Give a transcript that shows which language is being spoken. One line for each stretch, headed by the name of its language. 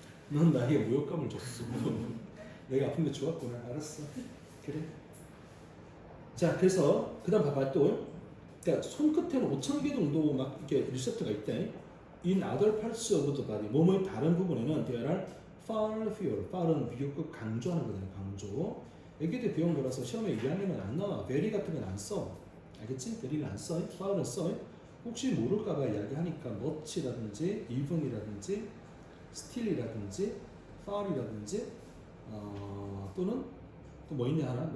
Korean: 넌 나에게 모욕감을 줬어. 내가 아픈 게 좋았구나. 알았어. 그래. 자, 그래서 그다음 봐봐 또. 그러니까 손끝에는 5,000개 정도 막 이렇게 리셉터가 있대.
English: In other parts of the body,
Korean: 몸의 다른 부분에는
English: there are far fewer.
Korean: far은 비교급 강조하는 거잖아. 강조. 애기들 배운 거라서 시험에 2학년은 안 나와. very 같은 건 안 써. 알겠지? very는 안 써. far은 써. 혹시 모를까봐 이야기하니까 much라든지 even이라든지 still이라든지 far이라든지 또는 또 뭐 있냐 하나?